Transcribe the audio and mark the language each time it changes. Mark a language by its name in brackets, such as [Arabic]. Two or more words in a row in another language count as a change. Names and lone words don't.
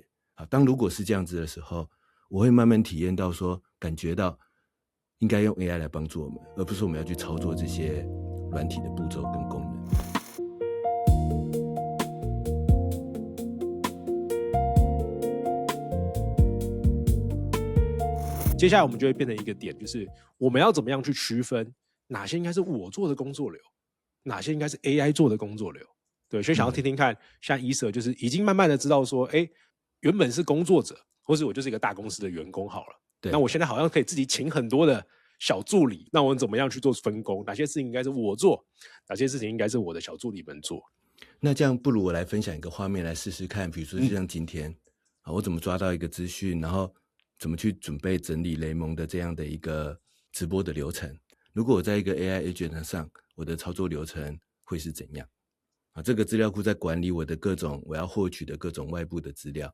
[Chinese] 當如果是這樣子的時候，我會慢慢體驗到說，感覺到應該用 AI 來幫助我們，而不是我們要去操作這些軟體的步驟跟功能。接下來我們就會變成一個點，就是我們要怎麼樣去區分哪些應該是我做的工作流，哪些應該是 AI 做的工作流。對，所以想要聽聽看，像Issa就是已經慢慢的知道說，原本是工作者，或是我就是一個大公司的員工好了。對，那我現在好像可以自己請很多的小助理，那我怎麼樣去做分工？哪些事情應該是我做，哪些事情應該是我的小助理們做？那這樣不如我來分享一個畫面來試試看，比如說就像今天，我怎麼抓到一個資訊，然後怎麼去準備整理雷蒙的這樣的一個直播的流程。如果我在一個 [English] AI agent [Chinese] 上，我的操作流程會是怎樣？這個資料庫在管理我的各種我要獲取的各種外部的資料。